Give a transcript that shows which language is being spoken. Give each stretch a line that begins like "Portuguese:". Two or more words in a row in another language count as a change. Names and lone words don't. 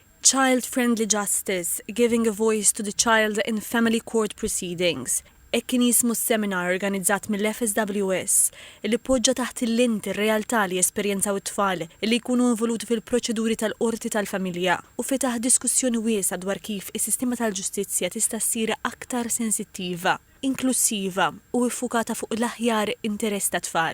English: Child-friendly justice, giving a voice to the child in family court proceedings.
Maltese: Kien jismu seminar organizzat mill-FSWS li poġġa taħt il-lint ir-realtà li jesperjenzaw it-tfal li jkunu involuti fil-proċeduri tal-qorti tal-familja u fetaħ diskussjoni wiesa dwar kif is-sistema tal-ġustizzja tista' ssir aktar sensittiva, inklusiva u iffukata fuq l-aħjar interess tat-tfal.